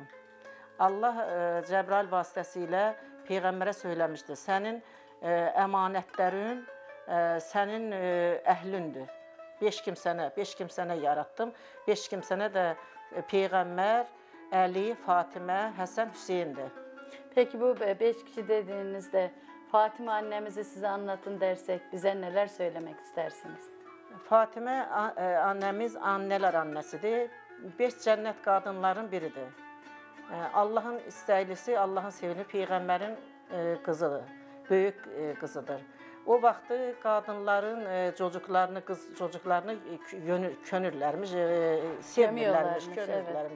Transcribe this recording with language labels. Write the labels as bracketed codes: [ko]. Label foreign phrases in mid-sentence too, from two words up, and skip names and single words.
[az] Allah Cəbrail vasitəsilə Peyğəmbərə söyləmişdi, sənin əmanətlərin sənin əhlündür. 5 kimsənə yaratdım. 5 kimsənə də Peyğəmbər, Əli, Fatimə, Həsən, Hüseyndir. [tr] Peki bu 5 kişi dediğinizde Fatıma annemizi size anlatın dersek bize neler söylemek istersiniz? [az] Fatimə annəmiz annələr annəsidir. 5 cənnət qadınların biridir. Allahın istəklisi, Allahın sevini Peyğəmbərin qızıdır, böyük qızıdır. O vaxtı qadınların qız çocuklarını könürlərmiş, sevmirlərmiş.